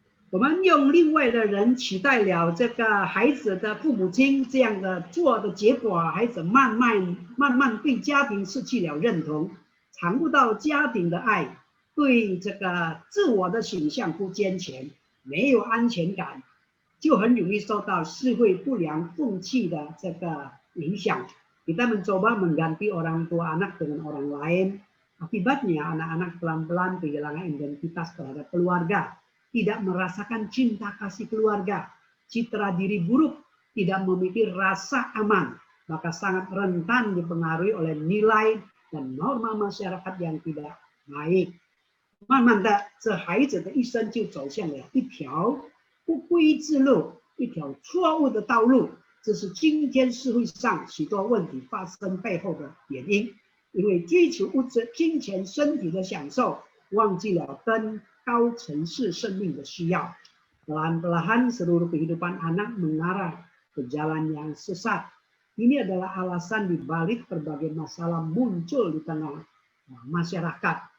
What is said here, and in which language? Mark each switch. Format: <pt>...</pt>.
<zh>我们用另外的人取代了这个孩子的父母亲，这样的做的结果，孩子慢慢对家庭失去了认同，尝不到家庭的爱，对这个自我的形象不健全，没有安全感，就很容易受到社会不良风气的这个影响。</zh> <id>Kita mencoba mengganti orang tua anak dengan orang lain, akibatnya anak-anak pelan-pelan kehilangan identitas terhadap keluarga. Tidak merasakan cinta kasih keluarga. citra diri buruk, tidak memiliki rasa aman, maka sangat rentan dipengaruhi oleh nilai dan norma masyarakat yang tidak baik。</id> <zh>慢慢的，这孩子的一生就走向了一条不归之路，一条错误的道路。这是今天社会上许多问题发生背后的原因。因为追求物质、金钱、身体的享受，忘记了跟高层次生命的需要。</zh> <id>Pelan-pelan seluruh kehidupan anak mengarah ke jalan yang sesat. Ini adalah alasan dibalik berbagai masalah muncul di tengah masyarakat.</id>